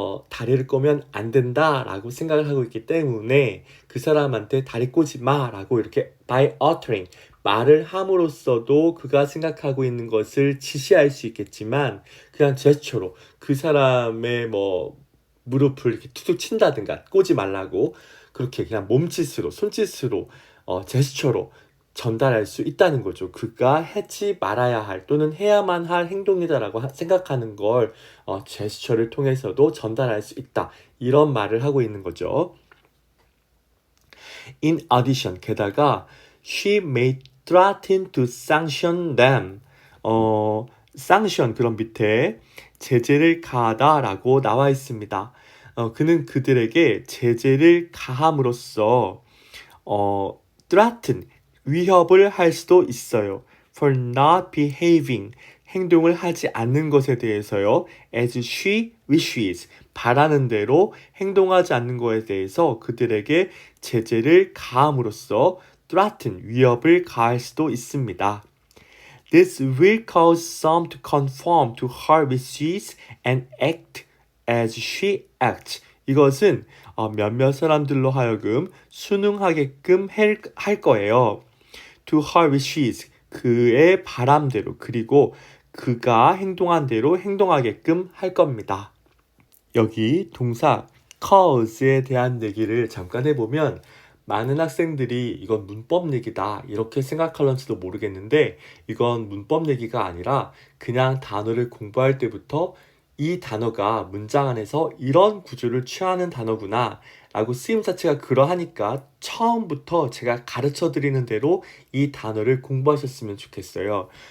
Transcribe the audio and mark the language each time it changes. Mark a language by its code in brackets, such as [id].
[ko] 다리를 꼬면 안 된다라고 생각을 하고 있기 때문에 그 사람한테 다리 꼬지 마라고 이렇게 [en] by uttering [ko] 말을 함으로써도 그가 생각하고 있는 것을 지시할 수 있겠지만 그냥 제스처로 그 사람의 무릎을 이렇게 툭툭 친다든가 꼬지 말라고 그렇게 그냥 몸짓으로 손짓으로 제스처로 전달할 수 있다는 거죠. 그가 하지 말아야 할 또는 해야만 할 행동이다라고 생각하는 걸 제스처를 통해서도 전달할 수 있다. 이런 말을 하고 있는 거죠. [en] In addition, [ko] 게다가 [en] she may threaten to sanction them. [ko] sanction 그런 밑에 제재를 가하다라고 나와 있습니다. 그는 그들에게 제재를 가함으로써 threaten 위협을 할 수도 있어요. [en] For not behaving [ko] 행동을 하지 않는 것에 대해서요. [en] As she wishes [ko] 바라는 대로 행동하지 않는 것에 대해서 그들에게 제재를 가함으로써 threaten 위협을 가할 수도 있습니다. [en] This will cause some to conform to her wishes and act as she acts. [ko] 이것은 몇몇 사람들로 하여금 순응하게끔 할 거예요. [en] To her wishes, [ko] 그의 바람대로 그리고 그가 행동한 대로 행동하게끔 할 겁니다. 여기 동사 cause에 대한 얘기를 잠깐 해보면 많은 학생들이 이건 문법 얘기다 이렇게 생각할런지도 모르겠는데 이건 문법 얘기가 아니라 그냥 단어를 공부할 때부터 이 단어가 문장 안에서 이런 구조를 취하는 단어구나 라고 쓰임 자체가 그러하니까 처음부터 제가 가르쳐 드리는 대로 이 단어를 공부하셨으면 좋겠어요.